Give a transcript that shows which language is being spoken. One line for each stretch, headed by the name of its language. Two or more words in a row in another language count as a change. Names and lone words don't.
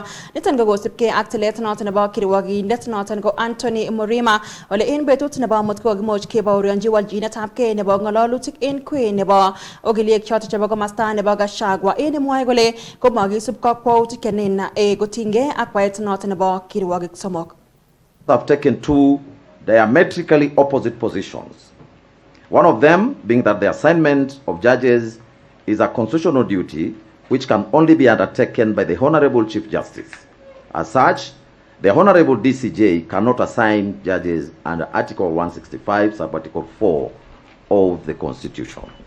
Kalenjin: Niton ko kosipkei ak tilet noton nebo kirwokindet noton ko Anthony Murima ole en betut nebo amut kokimuch kebaorionji walchinetabkei nebo ng'ololutik en nebo ogiliek choton chebo komasta nebo Gachagua mwoe kole komakisub kakwautik kenin kotinygei ak kwaet noton nebo kirwokik somok.
English: Have taken two diametrically opposite positions. One of them being that the assignment of judges is a constitutional duty which can only be undertaken by the Honorable Chief Justice. As such, the Honorable DCJ cannot assign judges under Article 165, Sub-Article 4 of the Constitution.